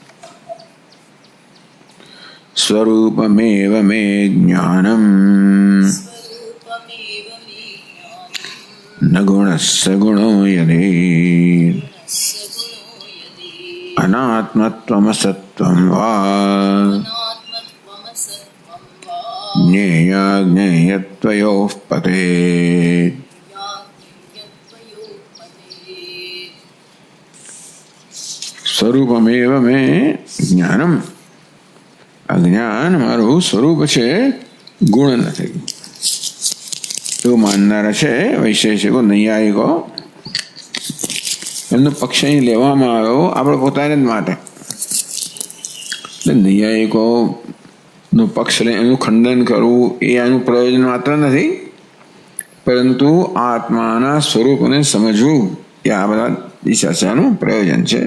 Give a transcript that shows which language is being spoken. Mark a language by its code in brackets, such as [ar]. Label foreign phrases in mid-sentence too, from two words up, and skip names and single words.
[sa] स्वरूपमेव मे ज्ञानम् न गुणस्य गुणो यदि अनात्मत्वमसत्त्वं वा ज्ञेयाज्ञेयत्वयोः पतेत्। स्वरूपमेव मे ज्ञानम। [gu] અજ્ઞાન મારું સ્વરૂપ છે, ગુણ નથી એવું માનનારા છે વૈશેષિકો નૈયાયિકો. એમનો પક્ષ અહીં લેવામાં આવ્યો આપણે પોતાને જ માટે. નૈયાયિકો નો પક્ષ લઈ એનું ખંડન કરવું એ આનું પ્રયોજન માત્ર નથી, પરંતુ આત્માના સ્વરૂપને સમજવું એ આ બધા એ ચર્ચાનું પ્રયોજન છે.